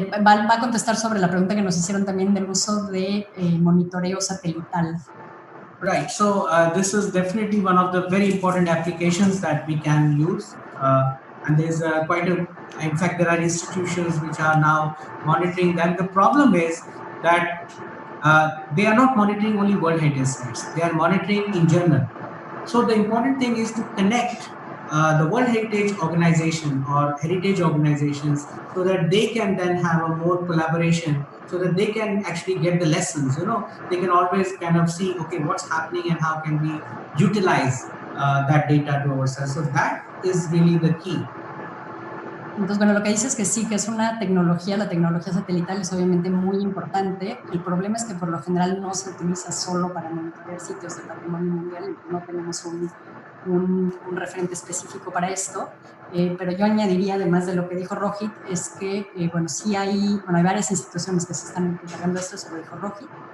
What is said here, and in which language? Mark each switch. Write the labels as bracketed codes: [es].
[es] va a contestar sobre la pregunta que nos hicieron también del uso de monitoreo satelital. [en] right, so this is definitely one of the very important applications that we can use, and there's in fact there are institutions which are now monitoring them. The problem is that they are not monitoring only World Heritage Sites, they are monitoring in general. So the important thing is to connect the World Heritage Organization or heritage organizations so that they can then have a more collaboration, so that they can actually get the lessons. They can always kind of see, okay, what's happening and how can we utilize that data to ourselves. So that is really the key. [es] Entonces, bueno, lo que dice es que sí, que es una tecnología, la tecnología satelital es obviamente muy importante. El problema es que por lo general no se utiliza solo para monitorear sitios del patrimonio mundial, no tenemos un referente específico para esto, pero yo añadiría, además de lo que dijo Rohit, es que, bueno, sí hay varias instituciones que se están encargando de esto, se lo dijo Rohit.